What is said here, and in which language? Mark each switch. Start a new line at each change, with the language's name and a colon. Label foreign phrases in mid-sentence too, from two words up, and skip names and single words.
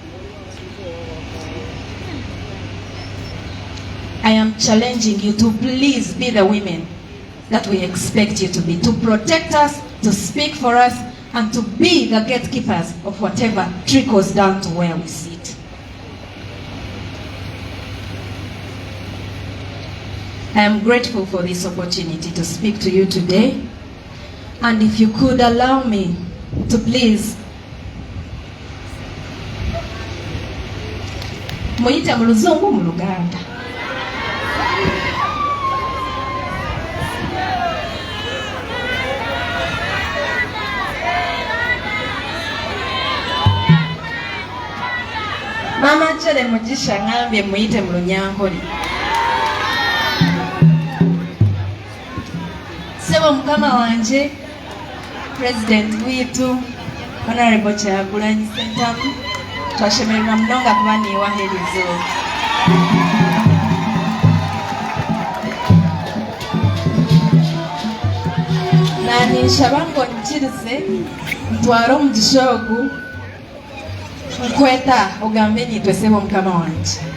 English: I am challenging you to please be the women that we expect you to be, to protect us, to speak for us, and to be the gatekeepers of whatever trickles down to where we sit. I am grateful for this opportunity to speak to you today, and if you could allow me to please
Ganda: muyita mu luzungu mu Luganda. Mama Chere Mugisha ngambye muyite mu Lunyankole.
Nyankole: Sebo mukama wanje President witu Honorable Kyagulanyi Ssentamu, twashemererwa munonga kuba niwaherizo. Nani nshabango nkirize ntwara omugisha ogu nkweta ogambe nitwe sebo mukama wanje.